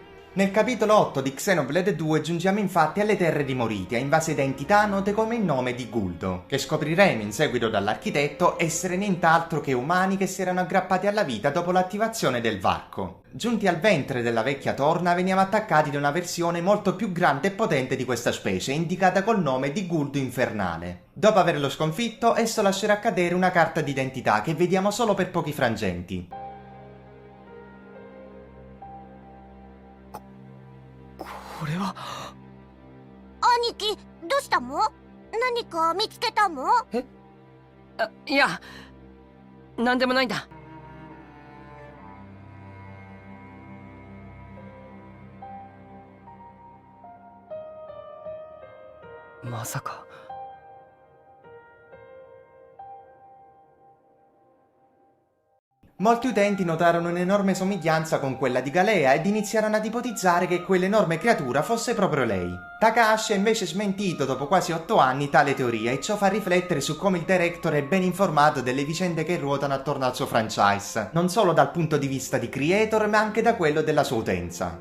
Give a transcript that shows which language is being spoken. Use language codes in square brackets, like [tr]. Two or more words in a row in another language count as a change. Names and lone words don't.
[it] Nel capitolo 8 di Xenoblade 2 giungiamo infatti alle terre di Moritia, invase da entità note come il nome di Guldo, che scopriremo in seguito dall'architetto essere nient'altro che umani che si erano aggrappati alla vita dopo l'attivazione del varco. Giunti al ventre della vecchia torna veniamo attaccati da una versione molto più grande e potente di questa specie, indicata col nome di Guldo Infernale. Dopo averlo sconfitto, esso lascerà cadere una carta d'identità che vediamo solo per pochi frangenti. [ja] これは兄貴どうしたの？何か見つけたの？いや何でもないんだ。まさか。 [it] Molti utenti notarono un'enorme somiglianza con quella di Galea ed iniziarono ad ipotizzare che quell'enorme creatura fosse proprio lei. Takahashi ha invece smentito dopo quasi 8 anni tale teoria e ciò fa riflettere su come il director è ben informato delle vicende che ruotano attorno al suo franchise, non solo dal punto di vista di creator ma anche da quello della sua utenza.